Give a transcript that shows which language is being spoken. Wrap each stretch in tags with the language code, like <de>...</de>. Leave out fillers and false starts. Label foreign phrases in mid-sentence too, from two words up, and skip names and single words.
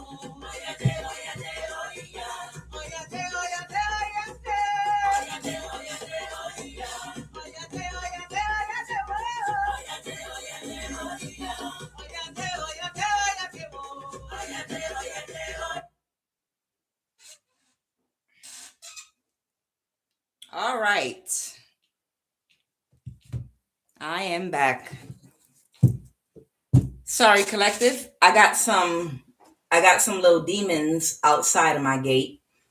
<yo>Oya de, oya de, oya. Oya de, oya de, oya de. Oya de, oya de, oya. Oya de, oya de, oya de, oh. Oya de, oya de, oya. Oya de, oya de, oya de, oh. Oya de, oya de, oya.</yo> <en>All right. I am back. Sorry, collective. I got some little demons outside of my gate.</en>